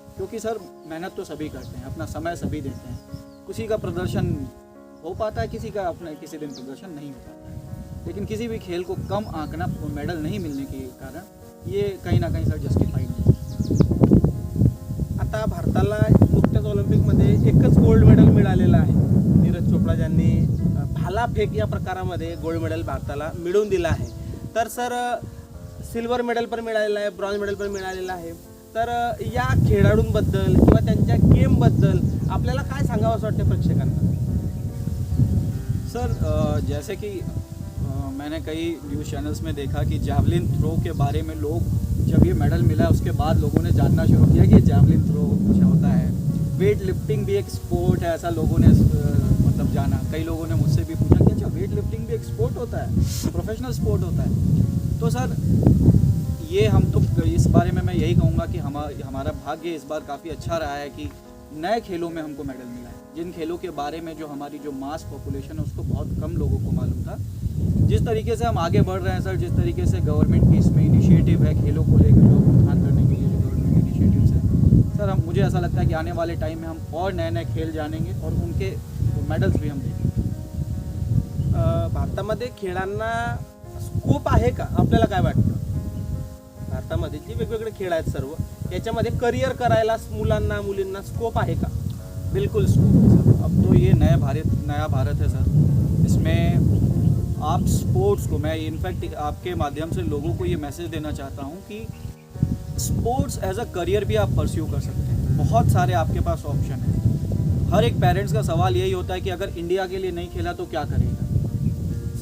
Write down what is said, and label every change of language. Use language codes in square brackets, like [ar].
[hi] क्योंकि सर मेहनत तो सभी करते हैं, अपना समय सभी देते हैं, किसी का प्रदर्शन हो पाता है, किसी का अपना किसी दिन प्रदर्शन नहीं हो पाता है, लेकिन किसी भी खेल को कम आंकना मेडल नहीं मिलने के कारण ये कहीं ना कहीं सर जस्टिफाईड नाही. [mr] आता भारताला नुकत्याच ऑलिम्पिकमध्ये एकच गोल्ड मेडल मिळालेलं आहे. नीरज चोपडा ज्यांनी भालाफेक या प्रकारामध्ये गोल्ड मेडल भारताला मिळवून दिलं आहे. तर सर सिल्वर मेडल पण मिळालेलं आहे, ब्रॉन्झ मेडल पण मिळालेलं आहे. तर या खेळाडूंबद्दल किंवा त्यांच्या गेमबद्दल आपल्याला काय सांगावं असं वाटतं प्रेक्षकांना? [hi] सर जैसे कि मैंने कई न्यूज़ चैनल्स में देखा कि जैवलिन थ्रो के बारे में लोग, जब ये मेडल मिला उसके बाद लोगों ने जानना शुरू किया कि जैवलिन थ्रो कुछ होता है. वेट लिफ्टिंग भी एक स्पोर्ट है, ऐसा लोगों ने मतलब जाना. कई लोगों ने मुझसे भी पूछा कि अच्छा वेट लिफ्टिंग भी एक स्पोर्ट होता है, प्रोफेशनल स्पोर्ट होता है. तो सर ये हम तो इस बारे में मैं यही कहूँगा कि हमारा भाग्य इस बार काफ़ी अच्छा रहा है कि नए खेलों में हमको मेडल मिला है। जिन खेलों के बारे में जो हमारी जो मास पॉपुलेशन है उसको बहुत कम लोगों को मालूम था। जिस तरीके से हम आगे बढ़ रहे हैं सर, जिस तरीके से गवर्नमेंट की इसमें इनिशिएटिव है खेलों को लेकर, जो उत्थान करने के लिए जो गवर्नमेंट इनिशिएटिव्स है सर, मुझे ऐसा लगता है कि आने वाले टाइम में हम और नए नए खेल जानेंगे और उनके मेडल्स भी हम देखेंगे। [mr] भारतामध्ये खेळांना स्कोप आहे का, आपल्याला काय वाटतं? भारतामध्ये जे वेगवेगळे खेळ आहेत सर्व, याच्यामध्ये करिअर करायला मुलांना मुलींना स्कोप आहे का? [hi] बिल्कुल स्कोप है सर। अब तो ये नया भारत है सर। इसमें आप स्पोर्ट्स को, मैं इनफैक्ट आपके माध्यम से लोगों को ये मैसेज देना चाहता हूँ कि स्पोर्ट्स एज अ करियर भी आप परस्यू कर सकते हैं। बहुत सारे आपके पास ऑप्शन हैं। हर एक पेरेंट्स का सवाल यही होता है कि अगर इंडिया के लिए नहीं खेला तो क्या करेगा।